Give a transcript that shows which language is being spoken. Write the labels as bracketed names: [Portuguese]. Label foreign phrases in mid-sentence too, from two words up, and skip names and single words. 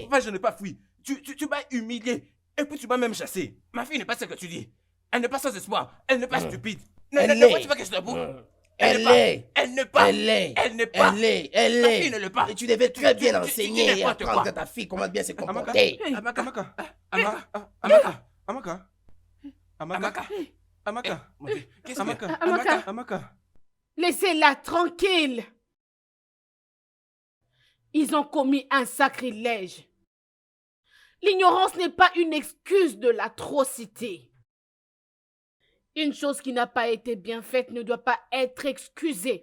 [French] papa, je n'ai pas fui. Tu m'as humilié. Et puis tu m'as même chassé. Ma fille n'est pas ce que tu dis. Elle n'est pas sans espoir. Elle n'est pas stupide. Elle Ne est. vois-tu pas que je te bouge? Elle pas. est. Elle n'est pas. Elle est. Elle n'est pas. Elle Ma est. fille ne l'est pas. Et tu devais très Tu- bien tu- enseigner tu dis et n'importe apprendre quoi. à ta fille comment bien se Amaka, comporter. Amaka, Amaka, Amaka. Amaka, Amaka, Amaka, Amaka. Amaka, Mon Dieu, qu'est-ce que... Amaka, Amaka. Amaka. Laissez-la tranquille. Ils ont commis un sacrilège. L'ignorance n'est pas une excuse de l'atrocité. Une chose qui n'a pas été bien faite ne doit pas être excusée.